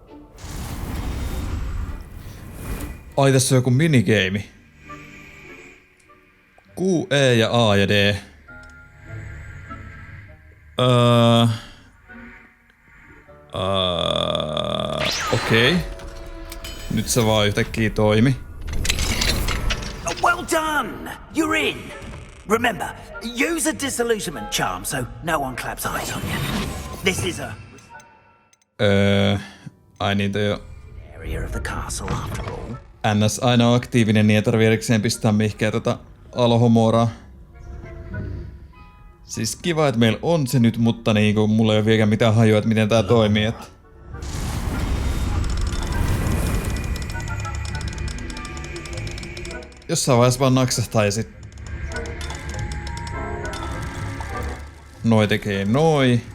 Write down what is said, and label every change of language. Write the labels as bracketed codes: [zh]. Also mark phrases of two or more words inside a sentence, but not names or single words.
[fi] Ai tässä on joku minigeimi. Q, E ja A ja D. Okei. Nyt se vaan yhtäkkiä toimi. [en] Well done! You're in! Remember, use a disillusionment charm so no one claps eyes on you. This is a [fi] Ai niitä jo. [en] area of the castle after all. [fi] NS aina aktiivinen, niin ei tarvii erikseen pistää mihinkään alohomoraa. Siis kiva, että meillä on se nyt, mutta niinku mulla ei ole vieläkään mitään hajua, että miten tää toimii. Että jossain vaiheessa vaan naksahtaa ja sit noi tekee noi.